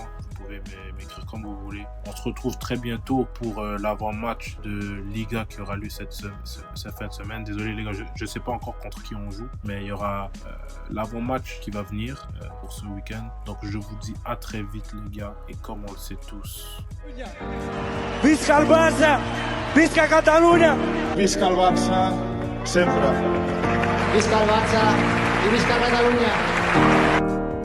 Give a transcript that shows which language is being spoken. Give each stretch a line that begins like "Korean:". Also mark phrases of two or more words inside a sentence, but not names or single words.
French: Vous pouvez m'écrire comme vous voulez. On se retrouve très bientôt pour l'avant-match de Liga qui aura lieu cette fin de semaine. Désolé, les gars, je ne sais pas encore contre qui on joue, mais il y aura l'avant-match qui va venir pour ce week-end. Donc, je vous dis à très vite, les gars. Et comme on le sait tous...
Catalan: Visca el Barça! Visca Catalunya! Visca el Barça, sempre! Visca el Barça i visca Catalunya!